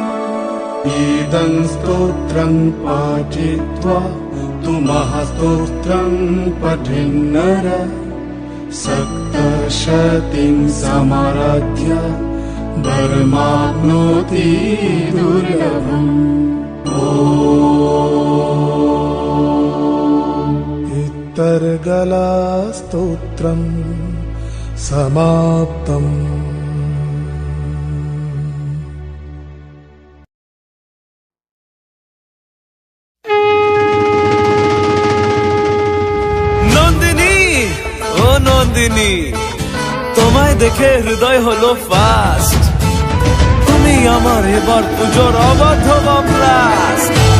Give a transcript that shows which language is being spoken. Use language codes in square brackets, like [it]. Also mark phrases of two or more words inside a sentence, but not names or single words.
[sa] इदं स्तोत्रं पाठित्वा तुमः स्तोत्रं पठिन्नर सप्तशतीं समाराध्य वरमाप्नोति दुर्लभम् इत्तर्गला स्तोत्रं समाप्तम् [bn] নন্দিনী তোমায় দেখে হৃদয় হলো ফাস্ট তুমি আমার এবার পুজোর অবাধ ব্লাস্ট